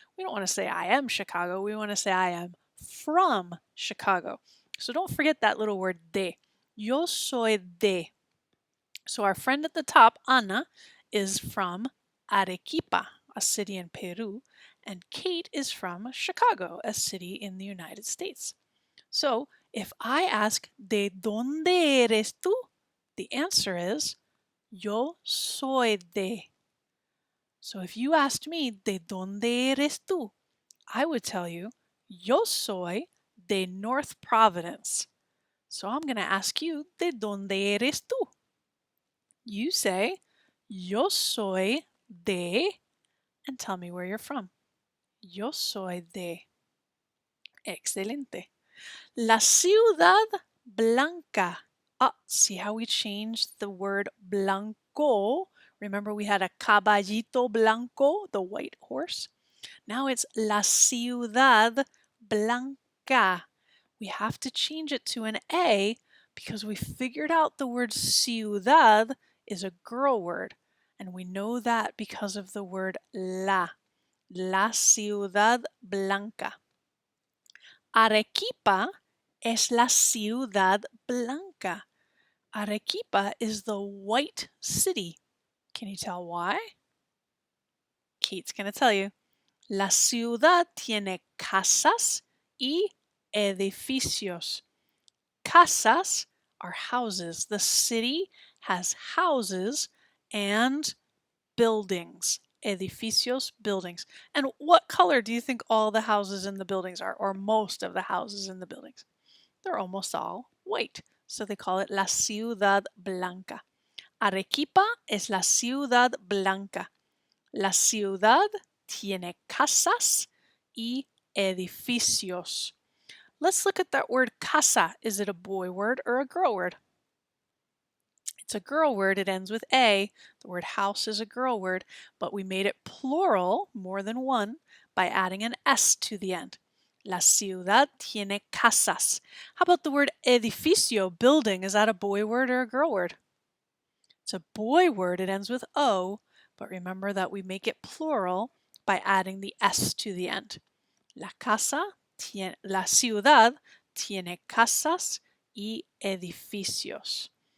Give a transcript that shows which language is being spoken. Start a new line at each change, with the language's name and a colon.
English: We don't want to say I am Chicago. We want to say I am from Chicago. So don't forget that little word de.
Spanish: Yo soy de.
English: So our friend at the top, Ana, is from Arequipa, a city in Peru, and Kate is from Chicago, a city in the United States. So if I ask,
Spanish: ¿De dónde eres tú?
English: The answer is,
Spanish: Yo soy de.
English: So if you asked me,
Spanish: ¿De dónde eres tú?
English: I would tell you,
Spanish: Yo soy de
English: North Providence. So I'm going to ask you,
Spanish: ¿De dónde eres tú?
English: You say,
Spanish: Yo soy de,
English: and tell me where you're from.
Spanish: Yo soy de. Excelente. La ciudad blanca.
English: See how we changed the word blanco? Remember we had a
Spanish: caballito blanco,
English: the white horse? Now it's
Spanish: la ciudad blanca.
English: We have to change it to an A because we figured out the word ciudad is a girl word. And we know that because of the word la.
Spanish: La ciudad blanca. Arequipa es la ciudad blanca.
English: Arequipa is the white city. Can you tell why? Kate's going to tell you.
Spanish: La ciudad tiene casas y edificios.
English: Casas are houses. The city has houses and buildings. Edificios, buildings. And what color do you think all the houses in the buildings are, or most of the houses in the buildings? They're almost all white. So they call it
Spanish: la ciudad blanca. Arequipa es la ciudad blanca. La ciudad tiene casas y edificios.
English: Let's look at that word casa. Is it a boy word or a girl word? It's a girl word. It ends with A. The word house is a girl word, but we made it plural, more than one, by adding an S to the end.
Spanish: La ciudad tiene casas.
English: How about the word edificio, building? Is that a boy word or a girl word? It's a boy word. It ends with O, but remember that we make it plural by adding the S to the end.
Spanish: La ciudad tiene casas y edificios.